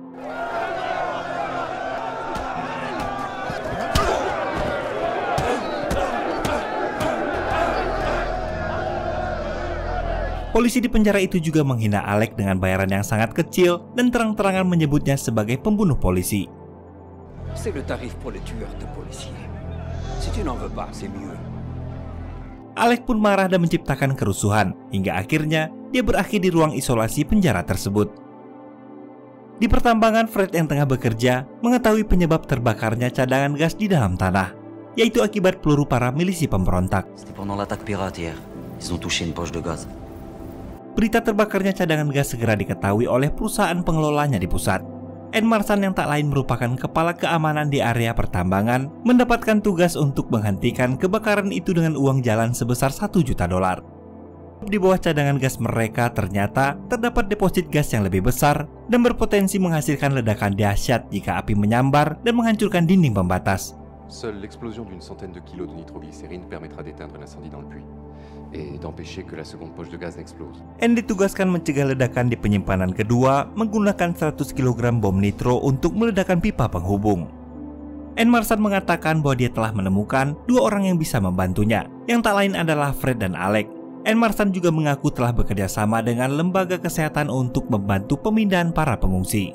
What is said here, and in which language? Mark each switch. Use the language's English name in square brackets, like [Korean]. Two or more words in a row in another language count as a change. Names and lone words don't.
[Indonesian] Polisi di penjara itu juga menghina Alec dengan bayaran yang sangat kecil dan terang-terangan menyebutnya sebagai pembunuh polisi. [French] C'est le tarif pour les tueurs de policiers. Si tu n'en veux pas, c'est mieux. [Indonesian] Alec pun marah dan menciptakan kerusuhan, hingga akhirnya dia berakhir di ruang isolasi penjara tersebut. Di pertambangan, Fred yang tengah bekerja mengetahui penyebab terbakarnya cadangan gas di dalam tanah, yaitu akibat peluru para milisi pemberontak. [French] C'était pendant l'attaque pirate hier. Ils ont touché une poche de gaz. [Indonesian] Berita terbakarnya cadangan gas segera diketahui oleh perusahaan pengelolanya di pusat. Anne Marsan yang tak lain merupakan kepala keamanan di area pertambangan mendapatkan tugas untuk menghentikan kebakaran itu dengan uang jalan sebesar $1 juta. Di bawah cadangan gas mereka ternyata terdapat deposit gas yang lebih besar dan berpotensi menghasilkan ledakan dahsyat jika api menyambar dan menghancurkan dinding pembatas. [French] Seule l'explosion d'une centaine de kilos de nitroglycérine permettra d'éteindre l'incendie dans le puits et d'empêcher que la seconde poche de gaz n'explose. [Indonesian] Anne ditugaskan mencegah ledakan di penyimpanan kedua menggunakan 100 kg bom nitro untuk meledakkan pipa penghubung. Anne Marsan mengatakan bahwa dia telah menemukan 2 orang yang bisa membantunya, yang tak lain adalah Fred dan Alec. Anne Marsan juga mengaku telah bekerja sama dengan lembaga kesehatan untuk membantu pemindahan para pengungsi.